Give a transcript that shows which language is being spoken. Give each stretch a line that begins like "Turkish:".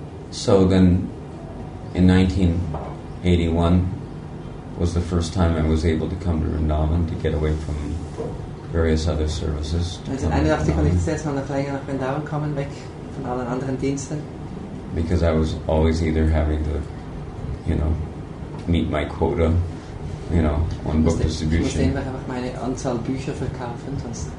English: So then, in 1981, was the first time I was able to come to Vrindavan to get away from various other services.
German: 1981 konnte ich das erste Mal nach länger nach Vrindavan kommen, weg von allen anderen Diensten.
English: Because I was always either having to, meet my quota, on book
German: Ich musste
English: distribution,
German: einfach meine Anzahl Bücher verkaufen, sonst